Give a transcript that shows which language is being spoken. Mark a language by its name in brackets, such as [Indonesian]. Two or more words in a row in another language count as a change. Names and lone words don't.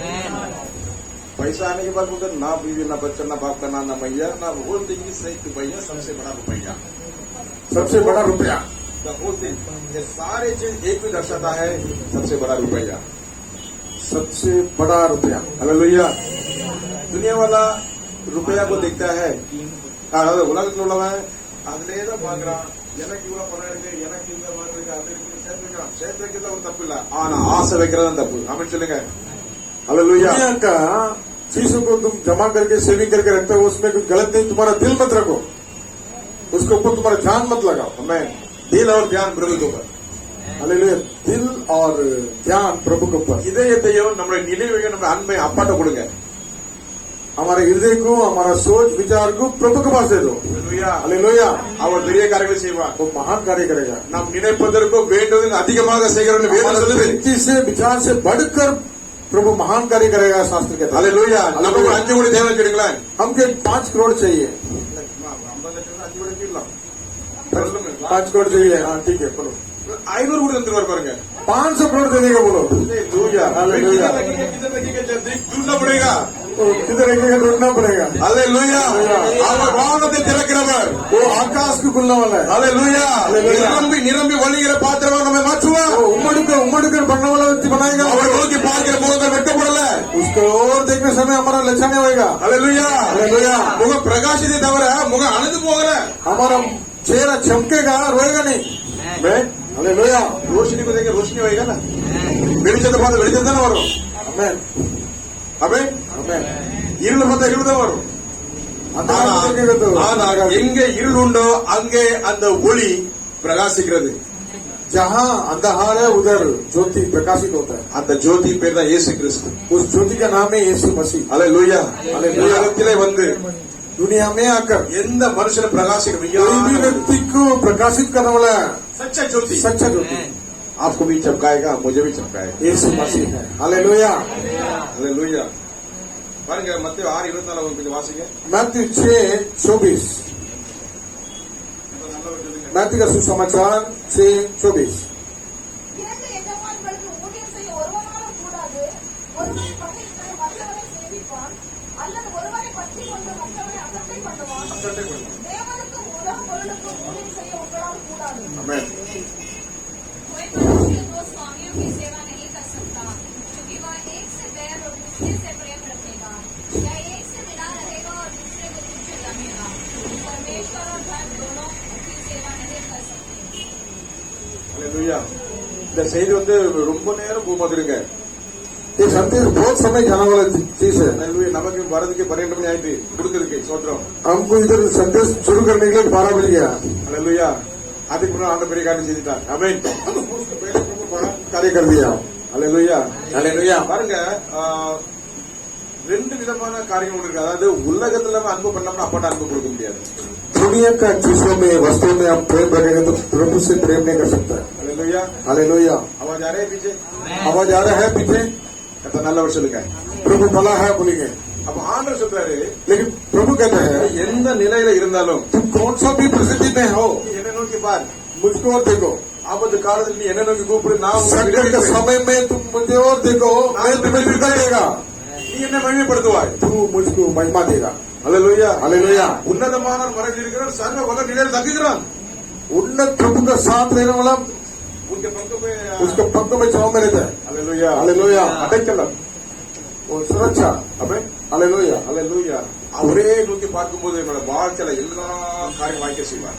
[Hindi] पैसा आने के बाद बोलते ना बीवी ना बच्चा ना बाप का ना मैया, ना [English] whole thing is same to [Hindi] मैया, सबसे बड़ा रुपया. सबसे बड़ा रुपया। [English] the whole thing, [Hindi] ये सारे चीज एक भी दर्शाता है सबसे बड़ा रुपया. सबसे बड़ा रुपया। அல்லேலூயா. दुनिया वाला रुपया को देखता है, [Tamil] அதாவது உலகத்தில் உள்ளவன் அதுலயே தான் பாக்குறான். எனக்கு இவ்வளவு பணம் இருக்கு, எனக்கு இந்த மாதிரி இருக்கு, அது இருக்கு, சேர்த்து வைக்கிறான். சேர்த்து வைக்கிறது ஒரு தப்பு இல்ல, ஆனா ஆசை வைக்கிறது தான் தப்பு. ஆமென் சொல்லுங்க. அல்லேலூயா. [Hindi] दुनिया का चीजों को तुम जमा करके सेविंग करके रखते हो, उसमें कुछ गलत नहीं, तुम्हारा दिल मत रखो, उसके ऊपर तुम्हारा ध्यान मत लगाओ। हमें दिल और ध्यान प्रभु के ऊपर. हालेलुया। दिल और ध्यान प्रभु के ऊपर। [Tamil] இதயத்தையும் நம்முடைய நினைவையும் நம்ம அன்பை அப்பாட்ட கொடுங்க. [Hindi] हमारे हृदय को, हमारा सोच विचार को प्रभु के पास दे दो। [Tamil] அல்லேலூயா. [Hindi] हालेलुया। [Tamil] அவர் பெரிய காரியங்களை செய்வார். [Hindi] वो महान कार्य करेगा। [Tamil] நாம் நினைப்பதற்கும் வேண்டுவதற்கு அதிகமாக செய்கிறவர்கள் வேதம் [Hindi] हमारे [Tamil] சொல்லுது. [Hindi] चिंता से विचार से बढ़कर प्रभु महान कार्य करेगा, शास्त्र कहता है। [Tamil] அல்லேலூயா. நமக்கு 5 கோடி தேவை வச்சிருங்களேன். [Hindi] हमके 5 करोड़ चाहिए। [Tamil] 50 லட்சம் 5 கோடி வச்சிடலாம். [Hindi] 5 करोड़ चाहिए। हाँ ठीक है, बोलो। [Tamil] 500 கோடி தந்துருவார் பாருங்க. [Hindi] 500 करोड़ दे देगा, बोलो। हालेलुया. हालेलुया। ढूंढना पड़ेगा. तो किधर रखेगा, ढूंढना पड़ेगा। हालेलुया. [Tamil] அவர் வானத்தை திறக்கிறவர். [Hindi] वो आकाश को खुलने वाला है। हालेलुया. हालेलुया। [Tamil] நிரம்பி நிரம்பி வழிகிற பாத்திரமாக நம்மை மாற்றுவார். [Hindi] वो उमड़कर बढ़ने वाला व्यक्ति बनाएगा। [Tamil] அவர் நோக்கி பார்க்கிற முகங்கள் வெட்டப்படல. [Hindi] उसको और देखने समय हमारा लच्छा नहीं होगा। हालेलुया. हालेलुया। [Tamil] முகம் பிரகாசித்தை தவிர முகம் அழுது போகல. [Hindi] हमारा चेहरा चमकेगा, रोएगा नहीं। हालेलुया। रोशनी को देखे रोशनी होएगा ना. [Tamil] வெளிச்சத்தை பார்த்து வெளிச்சம் தானே வரும். [Hindi] आमेन। [Tamil] ஆமென். [Hindi] आमेन। [Tamil] இருளை பார்த்தா இருள் தான் வரும். [Hindi] अंधकार देखेगा तो [Tamil] ஆனால் எங்கே இருள் உண்டோ அங்கே அந்த ஒளி பிரகாசிக்கிறது. [Hindi] जहाँ अंधकार है उधर ज्योति प्रकाशित होता है। [Tamil] அந்த ஜோதி பேர் தான் இயேசு கிறிஸ்து. [Hindi] उस ज्योति का नाम है यीशु मसीह। [Tamil] அல்லேலூயா. அல்லேலூயா. உலகத்திலே வந்து [Hindi] दुनिया में आकर [Tamil] எந்த மனுஷனும் பிரகாசிக்க [Hindi] कोई भी व्यक्ति को प्रकाशित करने वाला सच्चा ज्योति सच्चा ज्योति आपको भी चमकाएगा, मुझे भी चमकाएगा. यीशु मसीह है। हालेलुया। [Tamil] அல்லேலூயா. பாருங்க மத்தேயு 6:24 கொஞ்சம் வாசிங்க. [Hindi] मैथ्यू 6:24। मैथ्यू का सुसमाचार 6:24। [Tamil] இரண்டு எஜமான்களுக்கு ஊழியம் செய்ய ஒருவனாலும் கூடாது. ஒருவனை பகைத்து மற்றவனை சேவிப்பான், அல்லது ஒருவனை பற்றிக் கொண்டு மற்றவனை அசட்டை பண்ணுவான். தேவனுக்கும் உலக பொருளுக்கும் ஊழியம் செய்ய உங்களால் கூடாது. ஆமென். [Hindi] कोई मनुष्य दो स्वामियों की सेवा नहीं कर सकता, क्योंकि वह एक से बैर और दूसरे से प्रेम रखेगा, या एक से मिला रहेगा और दूसरे को तुच्छ जानेगा. परमेश्वर और धन दोनों की सेवा नहीं कर सकते. [Tamil] அல்லேலூயா. இந்த செய்தி வந்து ரொம்ப நேரம் போகுதுங்க. [Hindi] ये संदेश बहुत समय जाने वाला चीज है। [Tamil] அல்லேலூயா. நமக்கு வரதுக்கு 12 மணி ஆயிட்டு கொடுக்கிறதுக்கு சோத்திரம். [Hindi] हमको इधर संदेश शुरू करने के लिए 12 बज गया। [Tamil] அல்லேலூயா. அதுக்கு முன்னாடி ஆண்டு பெரிய காரியம் செய்துட்டார். ஆமென். [Hindi] उसको पहले प्रभु बड़ा कार्य कर दिया। [Tamil] அல்லேலூயா. [Hindi] हालेलुया। [Tamil] பாருங்க, ரெண்டு விதமான காரியங்கள் இருக்கு. அதாவது உலகத்துல நம்ம அன்பு பண்ணோம்னா அப்பாட்ட அன்பு கொடுக்க முடியாது. [Hindi] दुनिया का चीजों में वस्तुओं में आप प्रेम रखेंगे तो प्रभु से प्रेम नहीं कर सकता। [Tamil] அல்லேலூயா. [Hindi] हालेलुया। आवाज आ रहा है पीछे? आवाज आ रहा है पीछे? [Tamil] கத்த நல்லவர் சொல்லுங்க. [Hindi] प्रभु भला है बोलेंगे। [Tamil] அப்ப ஆண்டவர் சொல்றாரு, [Hindi] लेकिन प्रभु कहते हैं [Tamil] எந்த நிலையில இருந்தாலும் [Hindi] तुम कौन सा भी परिस्थिति में हो [Tamil] நீ என்னை நோக்கி பார். [Hindi] मुझको और देखो। [Tamil] ஆபத்து காலத்தில் நீ என்ன நோக்கி கூப்பிடு, நான் உனக்கு [Hindi] संकट के [Tamil] விடுவிப்பேன். [Hindi] समय में तुम मुझे और देखो, मैं तुम्हें विदा देगा। [Tamil] நீ என்ன மகிமைப்படுத்துவாய். [Hindi] तू मुझको महिमा देगा। [Tamil] அல்லேலூயா. [Hindi] हालेलुया। [Tamil] உன்னதமான மறைவில் இருக்கிறார், சர்வ வல்ல நிலையில் தங்குகிறான். [Hindi] उन्नत प्रभु का साथ लेने वाला [Tamil] உங்க பக்கமே [Hindi] उसके पक्कों में छाव में रहता है। [Tamil] அல்லேலூயா. [Hindi] हालेलुया। [Tamil] அடைக்கலம். [Hindi] वो सुरक्षा। [Tamil] ஆமென். [Hindi] हालेलुया। [Tamil] அல்லேலூயா. அவரே நோக்கி பார்க்கும்போது என்னோட வாழ்க்கையில எல்லா காரியம் வாய்க்க செய்வார்.